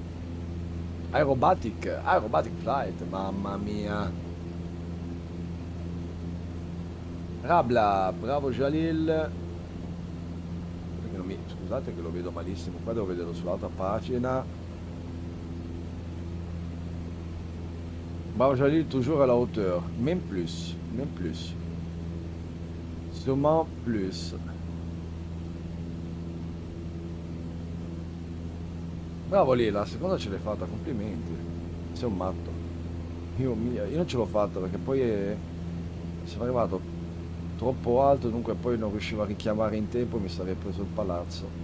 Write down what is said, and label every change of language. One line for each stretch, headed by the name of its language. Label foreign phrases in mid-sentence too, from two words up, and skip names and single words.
English: Aerobatic flight,
Italian: mamma mia. Rabla, bravo Jalil. Scusate che lo vedo malissimo, qua devo vederlo sull'altra pagina.
French: Bravo Jalil, toujours à la hauteur. Même plus, même plus. Sûrement plus.
Italian: Bravo lì, la seconda ce l'hai fatta, complimenti. Sei un matto. Io non ce l'ho fatta perché poi sono arrivato troppo alto, dunque poi non riuscivo a richiamare in tempo e mi sarei preso il palazzo.